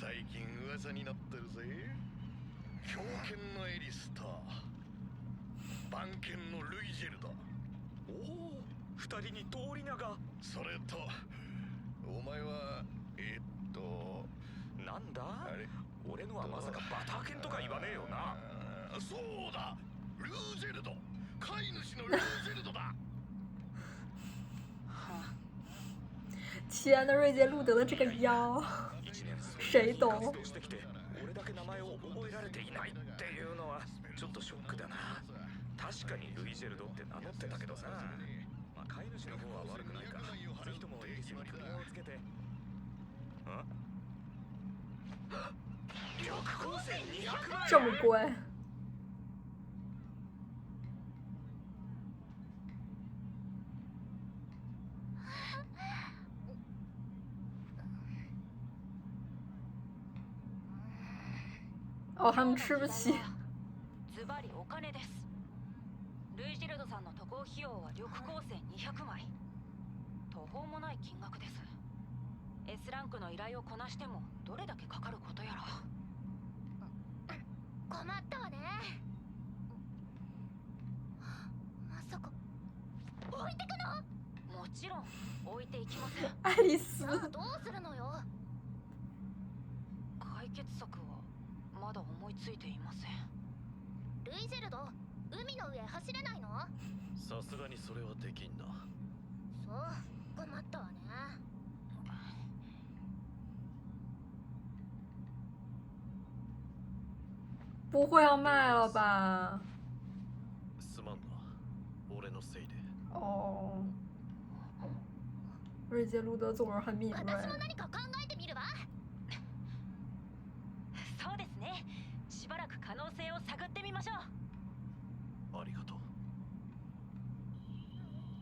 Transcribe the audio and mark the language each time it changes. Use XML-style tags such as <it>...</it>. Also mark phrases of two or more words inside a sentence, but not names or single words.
<ja>二人に通り名が。それとお前はなんだ？俺のはまさかバター犬とか言わねえよな。そうだ、ルージェルド、飼い主のルージェルドだ。</ja> <zh>天呐，瑞杰路德的这个腰，谁懂？</zh> <ja>俺だけ名前を覚えられていないっていうのはちょっとショックだな。確かにルイジェルドって名乗ってたけどさ。飼い主の方は悪くないから、ぜひともエリスに車をつけて。</ja> <zh>这么贵？哦，他们吃不起。</zh> <ja>ズバリお金です。ルイジェルドさんの渡航費用は緑光線200枚。途方もない金額です。S ランクの依頼をこなしてもどれだけかかることやら。困ったわね。まさか置いてくの？もちろん置いていきません。</ja> <zh>愛丽丝。</zh> <ja>どうするのよ？解決策はまだ思いついていません。ルイジェルド、海の上走れないの？さすがにそれはできんな。そう、困ったわね。</ja> <zh>不会要卖了吧？</zh> <ja>すまんな、俺のせいで。</ja> <zh>哦，瑞杰路德总是很敏锐。</zh> <ja>私も何か考えてみるわ。そうですね。しばらく可能性を探ってみましょう。ありがとう。</ja>